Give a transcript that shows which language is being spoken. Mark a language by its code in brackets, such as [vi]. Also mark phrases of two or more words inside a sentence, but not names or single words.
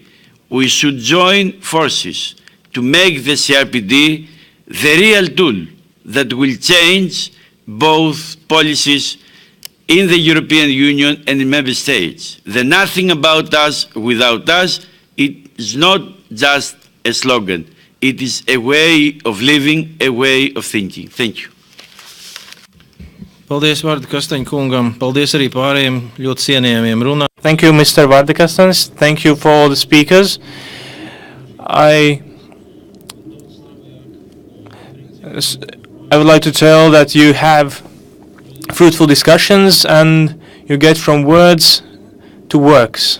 [en] We should join forces to make the CRPD the real tool that will change both policies in the European Union and in member states. The nothing about us without us, it is not just a slogan. It is a way of living, a way of thinking. Thank you. [lv] Paldies Vardakastaņa kungam. Paldies arī pārējiem ļoti cienījamiem runām. [en] Thank you, Mr. Vardakastans. Thank you for all the speakers. I would like to tell that you have fruitful discussions and you get from words to works.